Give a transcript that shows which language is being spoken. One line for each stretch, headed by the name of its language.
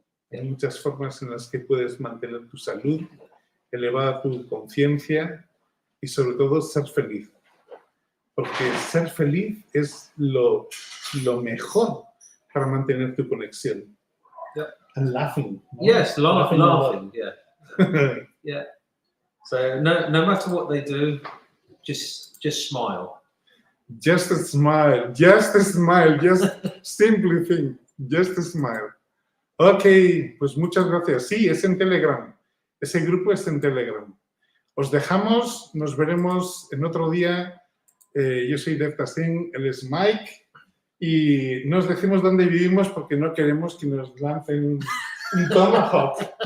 Spanish: Hay muchas formas en las que puedes mantener tu salud, elevar tu conciencia y sobre todo ser feliz. Porque ser feliz es lo mejor para mantener tu conexión.
English: Yeah. And laughing. ¿No? Yes, laughing. Yeah. Yeah. So no matter what they do, just smile. Just a smile, just simply think, just a smile.
Spanish: Ok, pues muchas gracias. Sí, es en Telegram. Ese grupo es en Telegram. Os dejamos, nos veremos en otro día. Yo soy Dev Tassin, él es Mike. Y no os decimos dónde vivimos porque no queremos que nos lancen un tomahawk.